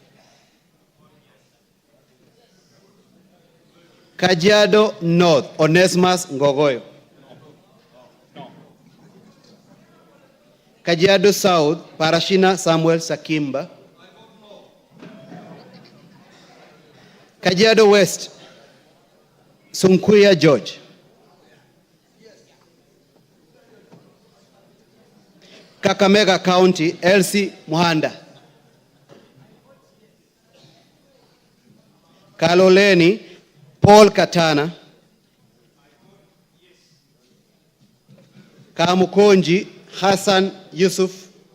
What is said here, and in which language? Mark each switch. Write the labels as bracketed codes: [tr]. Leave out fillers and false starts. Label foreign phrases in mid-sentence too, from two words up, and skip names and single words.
[en] Kajiado North, Onesmus Ngogoyo. Kajiado South, Parashina Samuel Sakimba. Kajiado West, Sunkuya George. Kakamega County, Elsie Muhanda. Kaloleni, Paul Katana. Kamukonji, Hassan Yusuf.